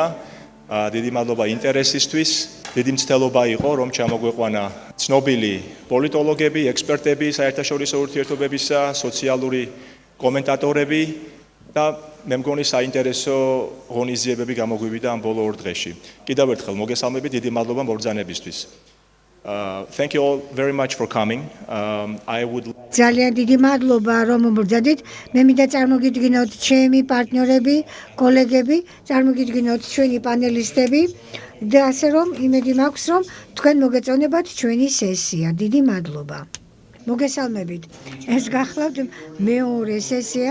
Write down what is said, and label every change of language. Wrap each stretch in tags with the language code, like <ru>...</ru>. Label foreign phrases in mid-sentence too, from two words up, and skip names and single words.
<ka>დიდი მადლობა ინტერესისთვის. დიდი მცდელობა იყო, რომ ჩამოგვეყვანა ცნობილი პოლიტოლოგები, ექსპერტები საერთაშორისო ურთიერთობებისა, სოციალური კომენტატორები და მე მგონი საინტერესო ღონისძიებები გამოგვივიდა ამ ბოლო 2 დღეში. კიდევ ერთხელ მოგესალმებით, დიდი მადლობა მობრძანებისთვის.</ka> <en>Thank you all very much for coming. I would</en> <ka>ძალიან დიდი მადლობა რომ მობრძანეთ. მე მინდა წარმოგიდგინოთ ჩემი პარტნიორები, კოლეგები, წარმოგიდგინოთ ჩვენი პანელისტები და ასე რომ იმედი მაქვს რომ თქვენ მოგეწონებათ ჩვენი სესია. დიდი მადლობა. მოგესალმებით. ეს გახლავთ მეორე სესია.</ka>